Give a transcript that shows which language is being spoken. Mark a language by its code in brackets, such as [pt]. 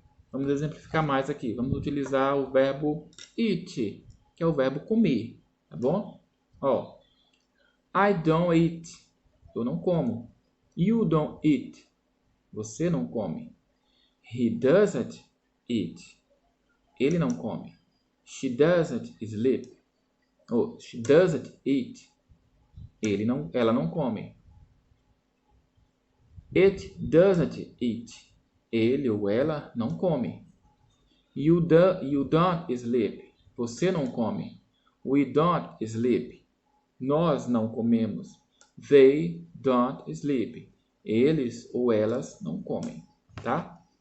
[pt] Vamos exemplificar mais aqui. Vamos utilizar o verbo eat, que é o verbo comer, tá bom? Ó, [en] I don't eat, [pt] eu não como. [en] You don't eat, [pt] você não come. [en] He doesn't eat, [pt] ele não come. [en] She doesn't sleep, ou she doesn't eat, [pt] ela não come. [en] It doesn't eat, [pt] ele ou ela não come. [en] You don't sleep, [pt] você não come. [en] We don't sleep, [pt] nós não comemos. [en] They don't sleep, [pt] eles ou elas não comem, tá?